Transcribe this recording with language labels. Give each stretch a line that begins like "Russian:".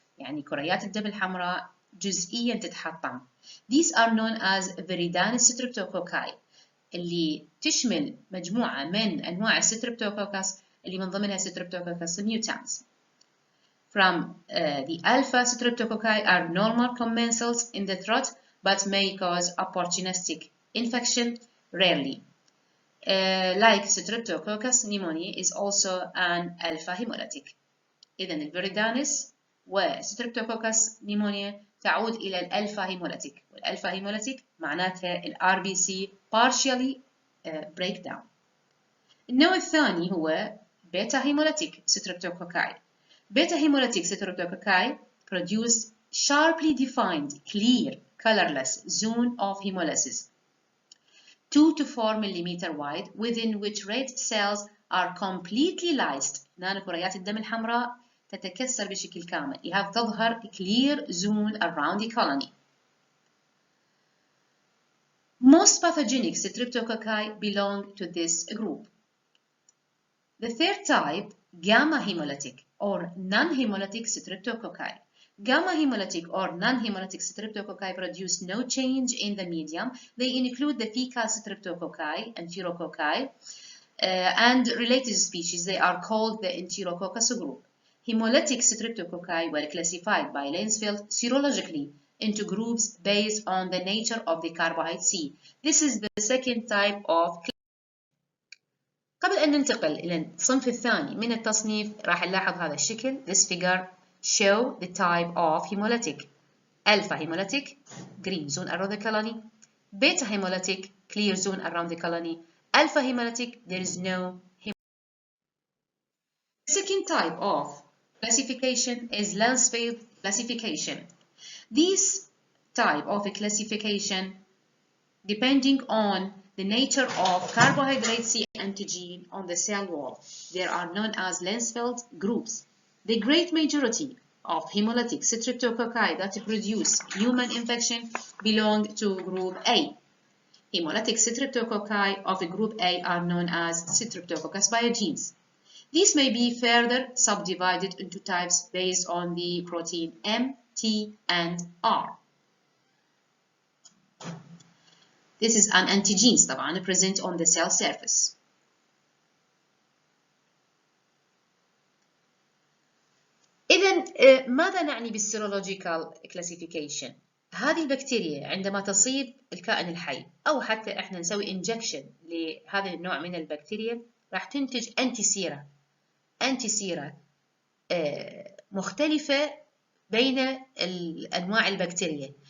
Arabic: يعني كريات الدم الحمراء جزئيا تتحطم.
English: These are known as Viridans Streptococci
Arabic: اللي تشمل مجموعة من أنواع الستريبتوكوكس اللي من ضمنها Streptococcus mutans.
English: From the alpha Streptococci are normal commensals in the throat but may cause opportunistic infection rarely. Like Streptococcus pneumoniae is also an alpha hemolytic.
Arabic: إذن الفيريدانس وستريبتوكوكس نيمونيا تعود إلى الألفا هيموليتيك، والألفا هيموليتيك معناتها ال RBC
English: partially breakdown.
Arabic: النوع الثاني هو بيتا هيموليتيك ستريبتوكوكاي.
English: Beta hemolytic streptococci produce sharply defined, clear, colorless zone of hemolysis 2 to 4 mm wide, within which red cells are completely lysed.
Arabic: هنا كريات الدم الحمراء تتكسر بشكل كامل. لهذا تظهر
English: clear zone around the colony. Most pathogenic Streptococci belong to this group. The third type, gamma hemolytic or non-hemolytic Streptococci. Gamma hemolytic or non-hemolytic Streptococci produce no change in the medium. They include the fecal Streptococci, Enterococci, and related species. They are called the Enterococcus group. Hemolytic Streptococci were classified by Lancefield serologically into groups based on the nature of the carbohydrate C. This is the second type of.
Arabic: قبل أن ننتقل إلى الصنف الثاني من التصنيف راح نلاحظ هذا الشكل.
English: This figure show the type of hemolytic. Alpha hemolytic, green zone around the colony. Beta hemolytic, clear zone around the colony. Alpha hemolytic, there is no hemolytic. The second type of classification is Lancefield classification. This type of classification, depending on the nature of carbohydrate C antigen on the cell wall, they are known as Lancefield groups. The great majority of hemolytic streptococci that produce human infection belong to group A. Hemolytic streptococci of group A are known as Streptococcus pyogenes. These may be further subdivided into types based on the protein M, T, and R. This is an antigenes
Arabic: طبعا
English: present on the cell surface.
Arabic: إذن ماذا نعني بالسيرولوجيكال كلاسيفيكيشن؟ هذه البكتيريا عندما تصيب الكائن الحي أو حتى إحنا نسوي انجكشن لهذا النوع من البكتيريا راح تنتج أنتي سيرة مختلفة بين أنواع البكتيريا.